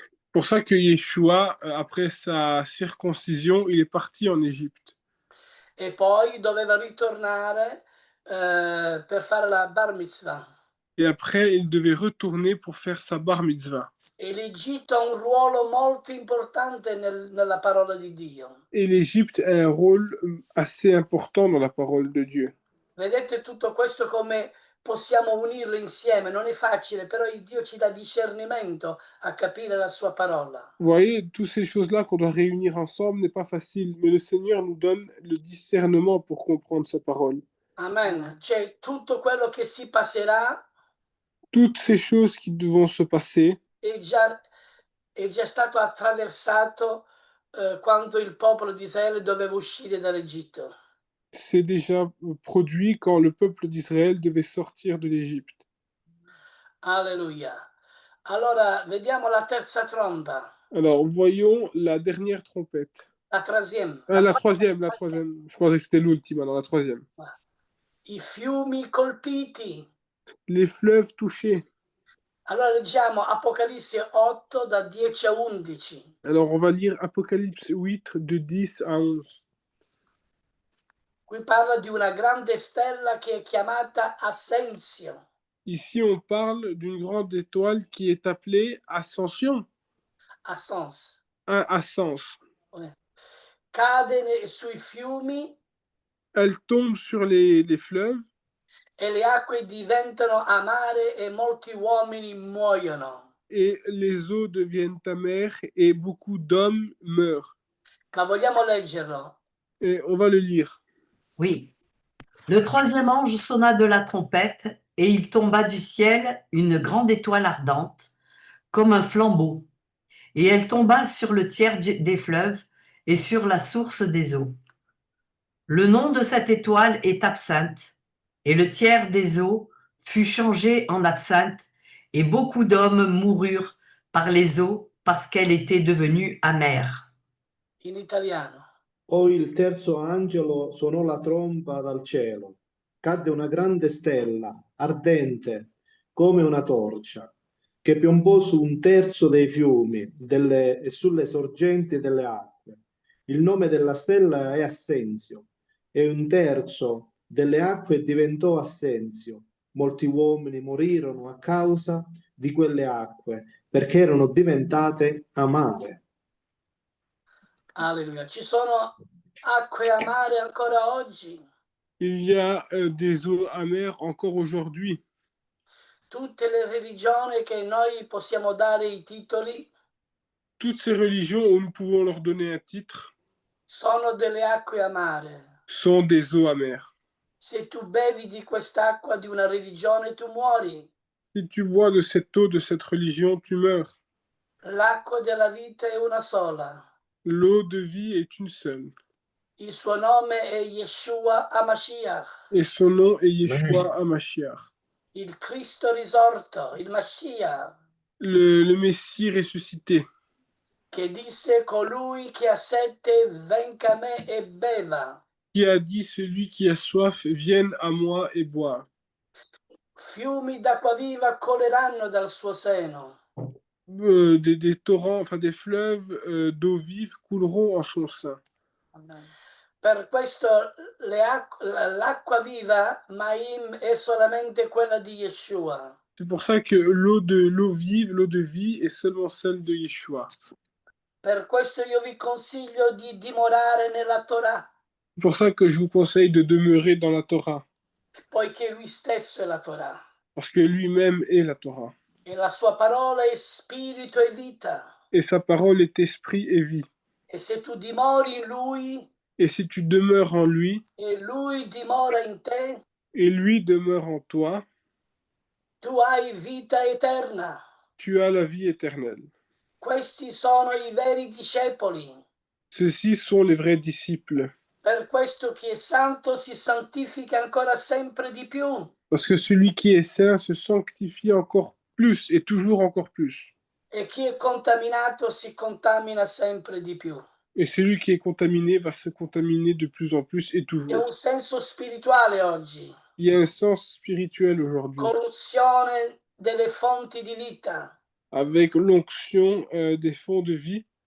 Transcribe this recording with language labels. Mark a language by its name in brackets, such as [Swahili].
[French] Pour ça que Yeshua, après sa circoncision, il est parti en Égypte. [Italian] E poi doveva ritornare per fare la bar mitzvah. [French] Et après, il devait retourner pour faire sa bar mitzvah. [Italian] E l'Egitto ha un ruolo molto importante nella parola di Dio. [French] Et l'Égypte a un rôle assez important dans la parole de Dieu. [Italian] Vedete tutto questo come possiamo unirlo insieme? Non è facile, però il Dio ci dà discernimento a capire la sua parola. [French] Vous voyez, toutes ces choses-là qu'on doit réunir ensemble n'est pas facile, mais le Seigneur nous donne le discernement pour comprendre sa parole. Amen. [Italian] Cioè, tutto quello che si passerà [French] Toutes ces choses qui vont se passer [Italian] è già stato attraversato quando il popolo di Israele doveva uscire dall'Egitto. [French] s'est déjà produit quand le peuple d'Israël devait sortir de l'Égypte. Alleluia. [Italian] Allora, vediamo la terza tromba, [French] Alors, voyons la dernière trompette. la troisième. La troisième. Je pensais que c'était l'ultima, non, la troisième. [Italian] I fiumi colpiti. [French] Les fleuves touchés. [Italian] Allora leggiamo Apocalisse 8 da 10 a 11. [French] Alors, on va lire Apocalypse 8 de 10 à 11. [Italian] Qui parla di una grande stella che è chiamata Assenzio. [French] Ici, on parle d'une grande étoile qui est appelée Ascension. Assens. Ascens. [Italian] Cade sui fiumi [French] Elle tombe sur les fleuves [Italian] e le acque diventano amare e molti uomini muoiono. [French] et les eaux deviennent amères et beaucoup d'hommes meurent. [Italian] Ma vogliamo leggerlo? [French] Et on va le lire. Oui. Le troisième ange sonna de la trompette, et il tomba du ciel une grande étoile ardente, comme un flambeau, et elle tomba sur le tiers des fleuves et sur la source des eaux. Le nom de cette étoile est Absinthe, et le tiers des eaux fut changé en absinthe, et beaucoup d'hommes moururent par les eaux parce qu'elle était devenue amère. [Italian] In italiano. Poi il terzo angelo suonò la tromba dal cielo. Cadde una grande stella, ardente come una torcia, che piombò su un terzo dei fiumi e sulle sorgenti delle acque. Il nome della stella è Assenzio, e un terzo delle acque diventò Assenzio. Molti uomini morirono a causa di quelle acque, perché erano diventate amare. Alleluia. Ci sono acque amare ancora oggi. [French] Il y a des eaux amères encore aujourd'hui. [Italian] Tutte le religioni che noi possiamo dare i titoli [French] Toutes ces religions où nous pouvons leur donner un titre [Italian] sono delle acque amare. [French] sont des eaux amères. [Italian] Se tu bevi di quest'acqua di una religione, tu muori. [French] Si tu bois de cette eau de cette religion, tu meurs. [Italian] L'acqua della vita è una sola. [French] L'eau de vie est une seule. [Italian] Il suo nome è Yeshua HaMashiach, [French] Et son nom est Yeshua HaMashiach. [Italian] il Cristo risorto, il Mashiach, [French] Le Messie ressuscité, [Italian] che disse: colui che ha sete venga a me e beva. [French] qui a dit: celui qui a soif, vienne à moi et boive. [Italian] Fiumi d'acqua viva correranno dal suo seno. [French] Des torrents, enfin des fleuves d'eau vive couleront en son sein. Amen. [Italian] Per questo l'acqua viva, Maim, è solamente quella di Yeshua. [French] C'est pour ça que l'eau vive, l'eau de vie est seulement celle de Yeshua. [Italian] Per questo io vi consiglio di dimorare nella Torah, [French] C'est pour ça que je vous conseille de demeurer dans la Torah, [Italian] poiché lui stesso è la Torah. [French] parce que lui-même est la Torah. [Italian] E la sua parola è spirito e vita. [French] Et sa parole est esprit et vie. [Italian] E se tu dimori in lui [French] Et si tu demeures en lui, [Italian] e lui dimora in te, [French] et lui demeure en toi, [Italian] tu hai vita eterna. [French] tu as la vie éternelle. [Italian] Questi sono i veri discepoli. [French] Ceux-ci sont les vrais disciples. [Italian] Per questo chi è santo si santifica ancora sempre di più. [French] Parce que celui qui est saint se sanctifie encore plus et toujours encore plus. [Italian] E chi è contaminato si contamina sempre di più. [French] Et celui qui est contaminé va se contaminer de plus en plus et [Italian] C'è [French] toujours. [Italian] un senso spirituale oggi. [French] Il y a un sens spirituel aujourd'hui, [Italian] Corruzione delle fonti di vita. [French] avec l'onction des fonds de vie,